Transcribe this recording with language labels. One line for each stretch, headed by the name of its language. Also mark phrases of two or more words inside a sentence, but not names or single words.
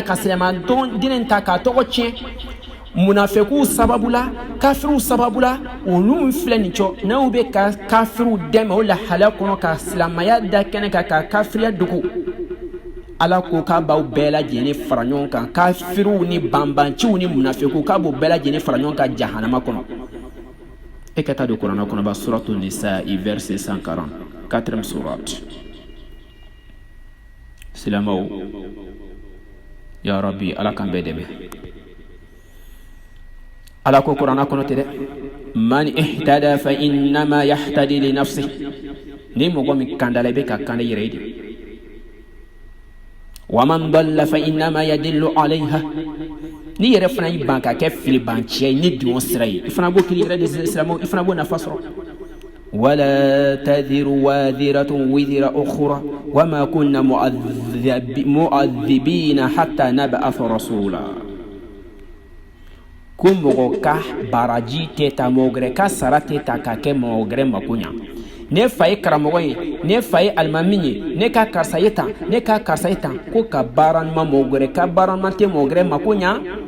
Bambara: ka silamɛya diinɛ ta k'a tɔgɔ tiɲɛ munafikiw sababu la kafiriw sababu la olu min filɛ nin cɔ n'u bɛ ka kafiriw dɛmɛ o lahalaya kɔnɔ ka silamɛya da kɛnɛ kan ka kafiriya dogo ala ko k'a b'aw bɛɛ lajɛlen fara ɲɔgɔn kan kafiriw ni banbanciw ni munafikiw k'a b'u bɛɛ lajɛlen fara ɲɔgɔn kan jahanama kɔnɔ e ka taa don kuranɛ kɔnɔ ba suratu nisa verset 140 4e surat silamɛw ya rabbi ala k'an bɛɛ dɛmɛ ala ko kuranɛ kɔnɔ tɛ dɛ
Arabic: من اهتدى فإنما يهتدي لنفسه
Bambara: ni mɔgɔ min kandala i bɛ ka kanda i yɛrɛ ye de
Arabic: ومن ضل فإنما يضل عليها
Bambara: ni yɛrɛ fana y'i ban ka kɛ filibanciya ye ni dun sira ye i fana b'o k'i yɛrɛ de silamɛw i fana b'o nafa sɔrɔ
Arabic: ولا تزر وازرة وزر أخرى وما كنا معذبين حتى نبعث رسولا
Bambara: ko mɔgɔ ka baraji tɛ ta mɔgɔ wɛrɛ ka sara tɛ ta ka kɛ mɔgɔ wɛrɛ mako ɲa ne fa ye karamɔgɔ ye ne fa ye alimami ye ne ka karisa ye tan ne ka karisa ye tan ko ka baara ɲuman mɔgɔ wɛrɛ ka baara ɲuman tɛ mɔgɔ wɛrɛ mako ɲa